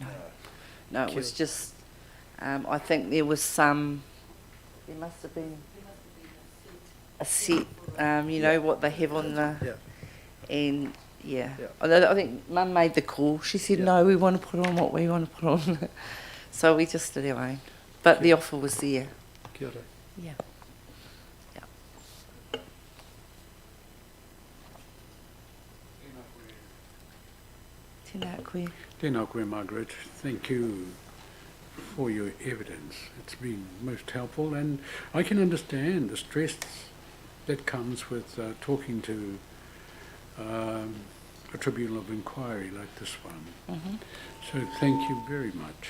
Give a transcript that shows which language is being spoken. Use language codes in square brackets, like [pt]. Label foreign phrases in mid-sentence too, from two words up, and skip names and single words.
[en] No, it was just, I think there was there must have been a set, you know, what they have on the, Yeah. and yeah. Yeah. I think Mum made the call. She said, Yeah. no, we want to put on what we want to put on. So we just did our own. But the offer was there. [mi] Kia ora. Yeah. Tēnā koe. Tēnā koe, Margaret. [en] Thank you for your evidence. It's been most helpful, and I can understand the stress that comes with talking to a tribunal of inquiry like this one. Mm-hmm. So thank you very much.